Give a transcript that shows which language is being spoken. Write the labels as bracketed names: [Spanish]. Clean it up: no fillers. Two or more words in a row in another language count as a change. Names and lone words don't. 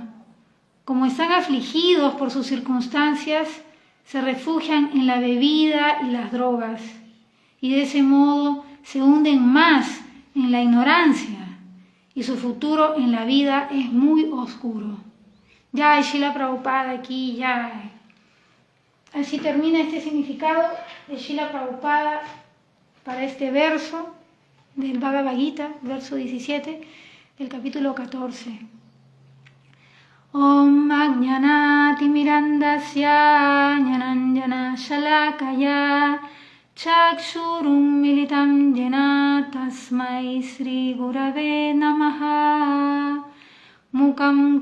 [Spanish] Como están afligidos por sus circunstancias, se refugian en la bebida y las drogas, y de ese modo se hunden más en la ignorancia, y su futuro en la vida es muy oscuro. Ya, Srila Prabhupada aquí, ya. Así termina este significado de Srila Prabhupada para este verso del Bhagavad Gita, verso 17, del capítulo 14. [Sanskrit] Om Ajnanati Mirandasya Jnananjana Shalakaya Chakshurum Militam Jena Tasmai Sri Gurave Namaha Mukam